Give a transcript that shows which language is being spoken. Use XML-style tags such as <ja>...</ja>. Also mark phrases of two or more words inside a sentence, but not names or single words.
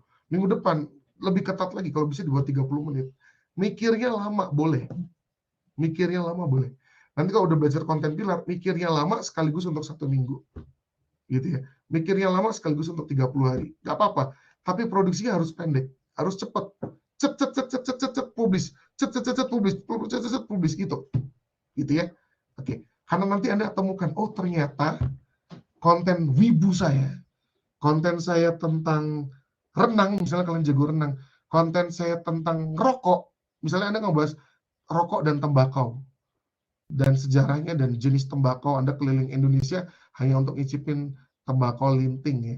<id>Minggu depan lebih ketat lagi, kalau bisa di bawah 30 menit. Mikirnya lama boleh, mikirnya lama boleh. Nanti kalau udah belajar konten pilar, mikirnya lama sekaligus untuk 1 minggu, gitu ya. Mikirnya lama sekaligus untuk 30 hari, nggak apa-apa. Tapi produksinya harus pendek, harus cepat. Cet cet cet cet cet cet cet publish, cet cet cet cet publish, cet cet cet publish gitu. Gitu ya. Oke. Karena nanti Anda temukan, oh ternyata konten wibu saya, konten saya tentang renang, misalnya kalian jago renang, konten saya tentang rokok, misalnya Anda ngebahas rokok dan tembakau, dan sejarahnya dan jenis tembakau, Anda keliling Indonesia hanya untuk ngicipin tembakau linting ya.</id>